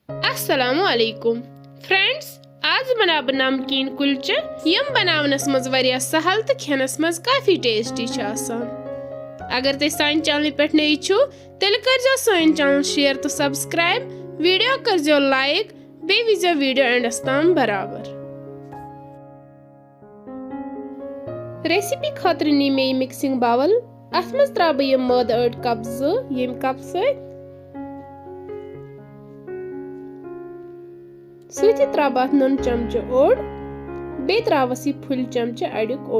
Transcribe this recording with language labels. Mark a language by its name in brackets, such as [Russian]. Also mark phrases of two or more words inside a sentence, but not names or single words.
[Arabic] السلام عليكم [Kashmiri] फ्रेंड्स, आज बनाव नमकीन कुलचे यम बनावनस मज वारिया सहल तो खेनस मज काफी टेस्टी आसान। अगर तुम सान चैनल पे नई छो तेल कर सान चैनल शेयर तो सब्सक्राइब, वीडियो कर लाइक, बे विजो वीडियो एंडस ताम बराबर। रेसिपी खतर नी मे मिक्सिंग बाउल, अथ मज त्रा बह मद 8 कप यम कप सती त्रा नुन चमच ओड, बे त्रावस यह फुल चमच अड़ुक ओड।